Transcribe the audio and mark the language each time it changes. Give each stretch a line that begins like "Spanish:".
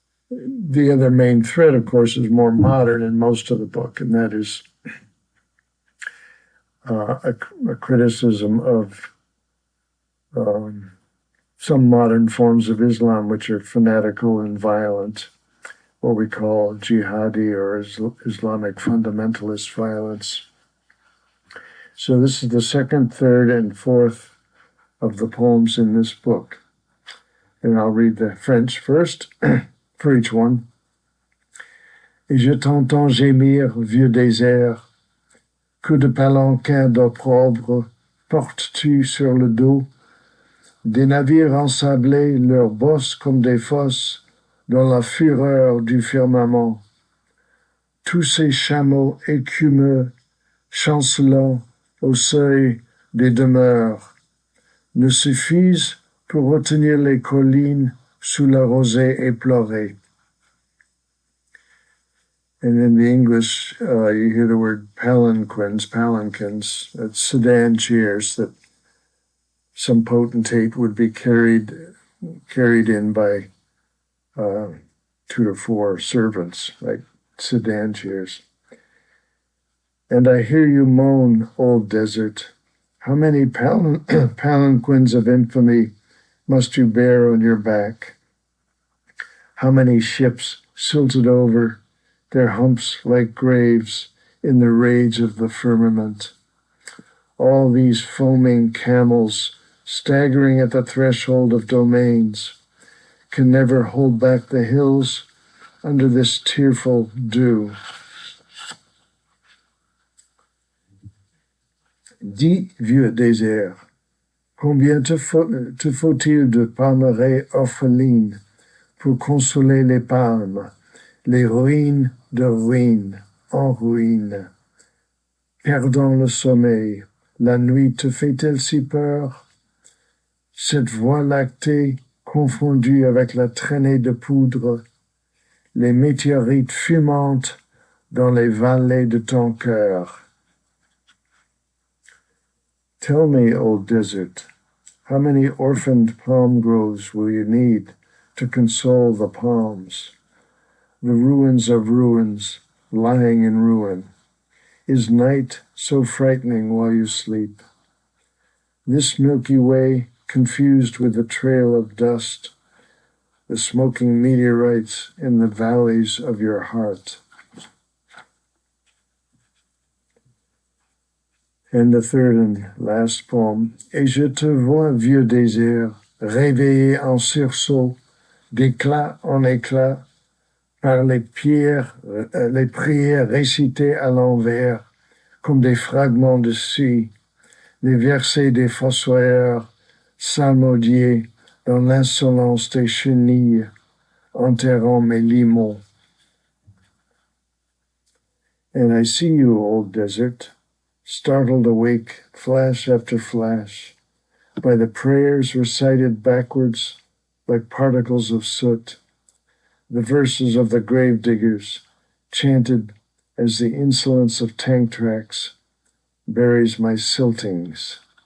English: The other main thread, of course, is more modern in most of the book, and that is a criticism of some modern forms of Islam, which are fanatical and violent, what we call jihadi or Islamic fundamentalist violence. So this is the second, third, and fourth of the poems in this book. And I'll read the French first. For each one.
French: Et je t'entends gémir, vieux désert, que de palanquins d'opprobre portes-tu sur le dos, des navires ensablés, leurs bosses comme des fosses, dans la fureur du firmament. Tous ces chameaux écumeux, chancelant au seuil des demeures, ne suffisent pour retenir les collines sous la rosée éplorée.
English: And in the English, you hear the word palanquins, that's sedan chairs that some potentate would be carried in by 2 to 4 servants, like sedan chairs. And I hear you moan, old desert, how many palanquins of infamy must you bear on your back? How many ships silted over, their humps like graves in the rage of the firmament? All these foaming camels, staggering at the threshold of domains, can never hold back the hills under this tearful dew.
French: Dis, vieux désert, combien te faut-il de palmeraies orphelines pour consoler les palmes, les ruines de ruines en ruines? Perdant le sommeil, la nuit te fait-elle si peur? Cette voie lactée confondue avec la traînée de poudre, les météorites fumantes dans les vallées de ton cœur.
English: Tell me, old desert, how many orphaned palm groves will you need to console the palms? the ruins of ruins, lying in ruin. Is night so frightening while you sleep? This Milky Way, confused with the trail of dust, the smoking meteorites in the valleys of your heart. And the third and last poem.
French: Et je te vois, vieux désert, réveillé en sursaut, d'éclat en éclat, par les prières récitées à l'envers, comme des fragments de scie, des versets des fossoyeurs psalmodiés dans l'insolence des chenilles, enterrant mes limons.
English: And I see you, old desert, startled awake, flash after flash, by the prayers recited backwards like particles of soot, the verses of the grave diggers, chanted as the insolence of tank tracks buries my siltings.